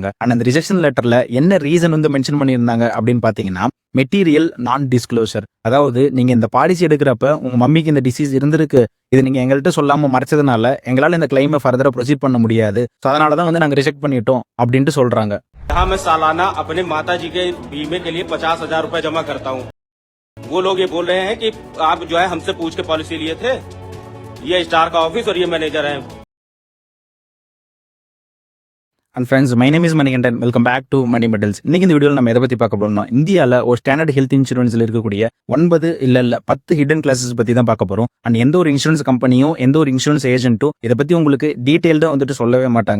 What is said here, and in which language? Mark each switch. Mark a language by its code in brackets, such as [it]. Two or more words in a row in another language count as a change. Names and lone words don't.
[ta] அண்ட் அந்த [en] rejection letter-ல [ta] என்ன ரீசன் வந்து மென்ஷன் பண்ணியிருந்தாங்க அப்படின்னு பாத்தீங்கன்னா, [en] material non disclosure. [ta] அதாவது நீங்க இந்த பாலிசி எடுக்கிறப்ப உங்க மம்மிக்கு இந்த டிசீஸ் இருந்திருக்கு, இது நீங்க எங்கள்கிட்ட சொல்லாம மறைச்சதுனால எங்களால இந்த கிளைமை ஃபர்தரா ப்ரொசீட் பண்ண முடியாது, அதனாலதான் வந்து நாங்க ரிஜெக்ட் பண்ணிட்டோம் அப்படின்ட்டு சொல்றாங்க. [hi] यहाँ मैं सालाना अपने माता जी के बीमे के लिए 50,000 रुपए जमा करता हूँ। वो लोग ये बोल रहे हैं कि आप जो है हमसे पूछ के पॉलिसी लिए थे। ये स्टार का ऑफिस और ये मैनेजर है। [en] And friends, my name is Manikandan. Welcome back to Money Medals. [ta] இன்னைக்கு இந்த வீடியோவில் நம்ம எதை பத்தி பார்க்க போறோம்னா, இந்தியாவில் ஒரு [en] standard health insurance-ல [ta] இருக்கக்கூடிய 9 இல்ல 10 [en] hidden clauses [ta] பத்தி தான் பார்க்க போறோம். அண்ட் எந்த ஒரு [en] insurance company-யும் [ta] எந்த ஒரு [en] insurance agent-உம் [ta] இதை பத்தி உங்களுக்கு டீடைல்டா வந்துட்டு சொல்லவே மாட்டாங்க.